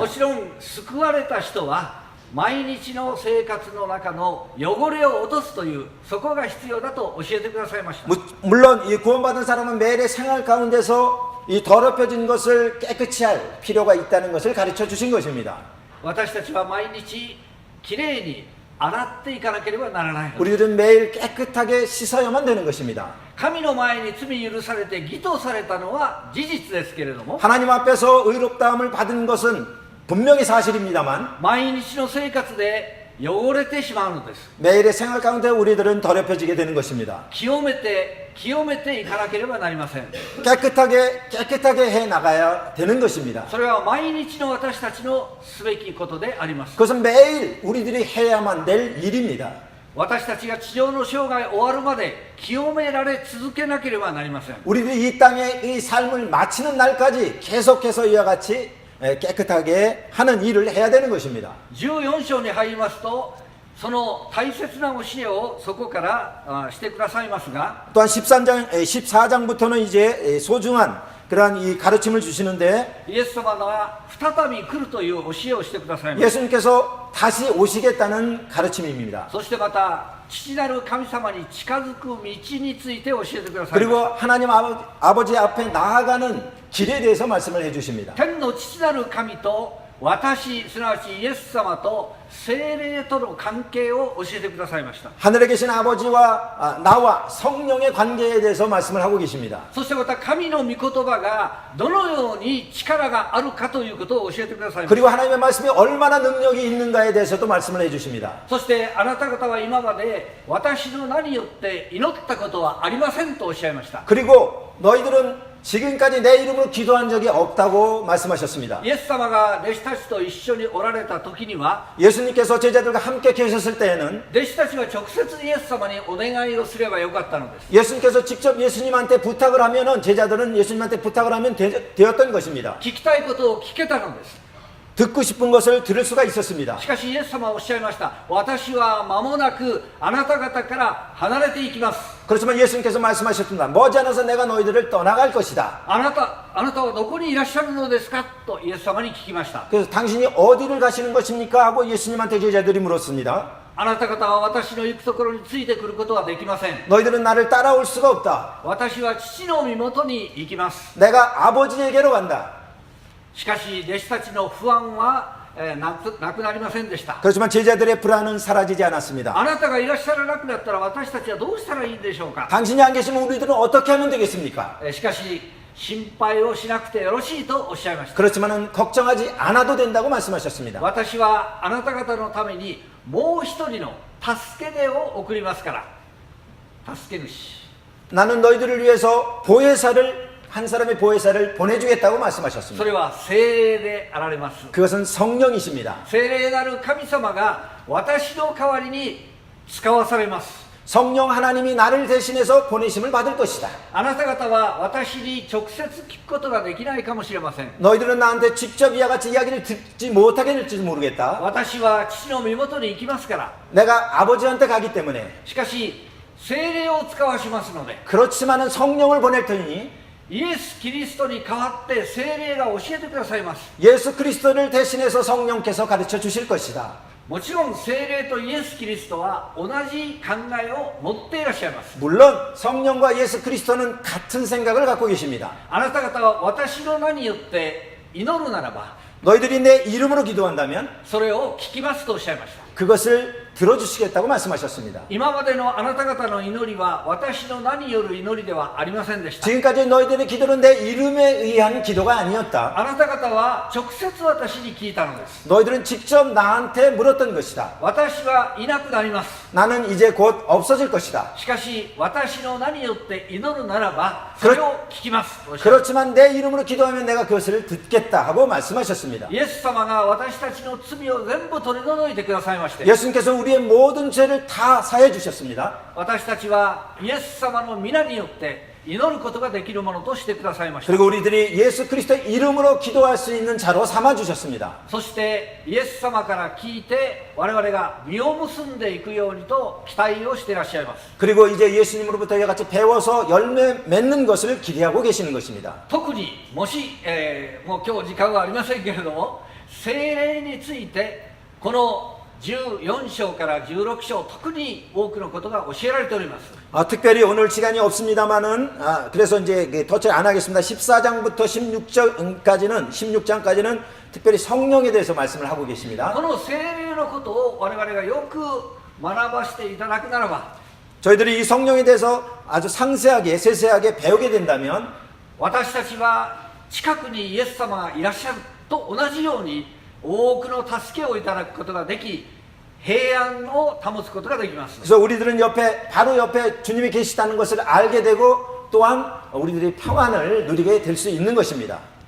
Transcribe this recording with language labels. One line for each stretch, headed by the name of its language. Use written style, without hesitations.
Japanese: もちろん救われた人は毎日の生活の中の汚れを落とすというそこが必要だと教えてくださいました。
Korean: 물론 이 구원받은 사람은 매일의 생활 가운데서 이 더럽혀진 것을 깨끗이 할 필요가 있다는 것을 가르쳐 주신 것입니다.
Japanese: 私たちは毎日きれいに洗っていかなければならないのです。
Korean: 우리들은 매일 깨끗하게 씻어야만 되는 것입니다.
Japanese: 神の前に罪許されて義とされたのは事実ですけれども、
Korean: 하나님 앞에서 의롭다함을 받은 것은 분명히 사실입니다만
Japanese: 毎日の生活で汚れてしまうのです。
Korean: 매일의 생활 가운데 우리들은 더럽혀지게 되는 것입니다.
Japanese: 清めていかなければなりません。
Korean: 깨끗하게 해 나가야 되는 것입니다.
Japanese: それは毎日の私たちのすべきことであります。
Korean: 그것은 매일 우리들이 해야만 될 일입니다.
Japanese: 私たちが地上の生涯終わるまで清められ続けなければなりません。
Korean: 우리들이 이 땅에 이 삶을 마치는 날까지 계속해서 이와 같이 깨끗하게 하는 일을 해야 되는 것입니다.
Japanese: 14章に入りますとその大切な教えをそこからしてくださいますが、
Korean: 또한 14장부터는 이제 소중한 그러한 이 가르침을 주시는데
Japanese: イエス様が再び来るという教えをしてくださいます。
Korean: 예수님께서 다시 오시겠다는 가르침입니다.
Japanese: そしてまた父なる神様に近づく道について教えてくださいます。
Korean: 그리고 하나님 아버지 앞에 나아가는 길에 대해서 말씀을 해주십니다.
Japanese: 天の父なる神と私すなわちイエス様と聖霊との関係を教えてくださいました。
Korean: 하늘에 계신 아버지와 나와 성령의 관계에 대해서 말씀을 하고 계십니다.
Japanese: そしてまた神の御言葉がどのように力があるかということを教えてくださいました。
Korean: 그리고 하나님의 말씀이 얼마나 능력이 있는가에 대해서도 말씀을 해주십니다.
Japanese: そしてあなた方は今まで私の名によって祈ったことはありませんとおっしゃいました。
Korean: 그리고 너희들은 지금까지 내 이름으로 기도한 적이 없다고 말씀하셨습니다.
Japanese: イエス様が弟子たちと一緒におられた時には
Korean: 예수님께서 제자들과 함께 계셨을 때에는
Japanese: 弟子たちは直接イエス様にお願いをすればよかったのです。
Korean: 예수님께서 직접 예수님한테 부탁을 하면은 제자들은 예수님한테 부탁을 하면 되었던 것입니다.
Japanese: 聞きたいことを聞けたのです。
Korean: 듣고 싶은 것을 들을 수가 있었습니다.
Japanese: しかしイエス様はおっしゃいました。私は間もなくあなた方から離れていきます。
Korean: 그렇지만 예수님께서 말씀하셨습니다. 머지않아서 내가 너희들을 떠나갈 것이다.
Japanese: あなたはどこにいらっしゃるのですかとイエス様に聞きました。
Korean: 그래서 당신이 어디를 가시는 것입니까? 하고 예수님한테 제자들이 물었습니다.
Japanese: あなた方は私の行くところについてくることはできません。
Korean: 너희들은 나를 따라올 수가 없다.
Japanese: 私は父の身元に行きます。
Korean: 내가 아버지에게로 간다.
Japanese: しかし弟子たちの不安はなくなりませんでした。
Korean: 그렇지만 제자들의 불안은 사라지지 않았습니다.
Japanese: あなたがいらっしゃらなくなったら私たちはどうしたらいいんでしょうか。
Korean: 당신이 안 계시면 우리들은 어떻게 하면 되겠습니까?
Japanese: しかし心配をしなくてよろしいとおっしゃいました。
Korean: 그렇지만은 걱정하지 않아도 된다고 말씀하셨습니다.
Japanese: 私はあなた方のためにもう一人の助け手を送りますから。助け主。
Korean: 나는 너희들을 위해서 한 사람의 보혜사를 보내주겠다고
Japanese: そ
Korean: 말씀하셨습니다.
Japanese: れは聖霊であられます。
Korean: 그것은 성령이십니다.
Japanese: 聖霊なる神様が私の代わりに使わされます。
Korean: 성령 하나님이 나를 대신해서 보내심을 받을 것이다.
Japanese: あなた方は私に直接聞くことができないかもしれません。
Korean: 너희들은 나한테 직접 이와 같이 이야기를 듣지 못하게 될지 모르겠다.
Japanese: 私は父の身元に行きますから。
Korean: 내가 아버지한테 가기 때문에.
Japanese: しかし聖霊を使わしますので、
Korean: 그렇지만은 성령을 보낼 터이니
Japanese: イエス・キリストに代わって聖霊が教えてくださいます。
Korean: 예수 그리스도를 대신해서 성령께서 가르쳐 주실 것이다.
Japanese: もちろん聖霊とイエス・キリストは同じ考えを持っていらっしゃいます。
Korean: 물론 성령과 예수 그리스도는 같은 생각을 갖고 계십니다.
Japanese: あなた方は私の名によって祈るならば
Korean: 너희들이 내 이름으로 기도한다면
Japanese: それを聞きますとおっしゃいました。
Korean: 그것을 들어주시겠다고 말씀하셨습니다.
Japanese: 今までのあなた方の祈りは私の名による祈りではありませんでした。
Korean: 지금까지 너희들의 기도는 내 이름에 의한 기도가 아니었다.
Japanese: あなた方は直接私に聞いたのです。
Korean: 너희들은 직접 나한테 물었던 것이다.
Japanese: 私はいなくなります。
Korean: 나는 이제 곧 없어질 것이다.
Japanese: しかし私の名によって祈るならばそれを聞きます。
Korean: 그렇지만 내 이름으로 기도하면 내가 그것을 듣겠다 하고 말씀하셨습니다.
Japanese: イエス様が私たちの罪を全部取り除いてくださいまして、
Korean: 예수님께서 우리의 모든 죄를 다 사해 주셨습니다.
Japanese: 私たちはイエス様の皆によって祈ることができるものとしてくださいました。
Korean: 그리고 우리들이 예수 그리스도의 이름으로 기도할 수 있는 자로 삼아 주셨습니다.
Japanese: そしてイエス様から聞いて我々が実を結んでいくようにと期待をしていらっしゃいます。
Korean: 그리고 이제 예수님으로부터 이와 같이 배워서 열매 맺는 것을 기대하고 계시는 것입니다.
Japanese: 特にもし、もう今日時間はありませんけれども、聖霊についてこの14章から16章特に多くのことが教えられております。
Korean: 특별히 오늘 시간이 없습니다만은 그래서 이제 더 안 하겠습니다. 14장부터 16장까지는 특별히 성령에 대해서 말씀을 하고 계십니다.
Japanese: この聖霊のことを我々がよく学ばせていただくならば、
Korean: 저희들이 이 성령에 대해서 아주 상세하게 세세하게 배우게 된다면
Japanese: 私たちは近くにイエス様がいらっしゃると同じように多くの助けをいただくことができ、平安を保つことができます。
Korean: 그래서 우리들은 바로 옆에 주님이 계시다는 것을 알게 되고 또한 우리들이 평안을 누리게 될 수 있는 것입니다.